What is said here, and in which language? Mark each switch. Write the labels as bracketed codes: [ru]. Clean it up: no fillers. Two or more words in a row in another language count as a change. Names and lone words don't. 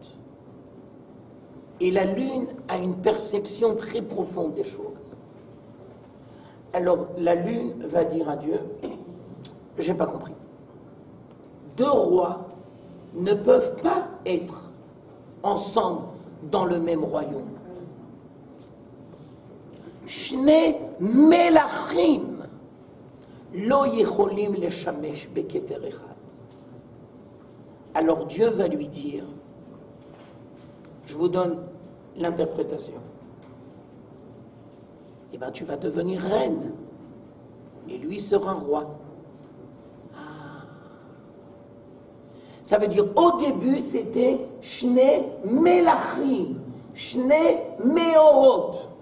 [fr] Et la lune a une perception très profonde des choses. Alors la lune va dire à Dieu, j'ai pas compris. Deux rois ne peuvent pas être ensemble dans le même royaume. [he] שני מלכים לא יכולים לשמש בכתר אחד. [fr] Alors Dieu va lui dire, je vous donne l'interprétation. Eh bien, tu vas devenir reine, et lui sera roi. Ah. Ça veut dire, au début, c'était [he] שני מלכים, שני מאורות.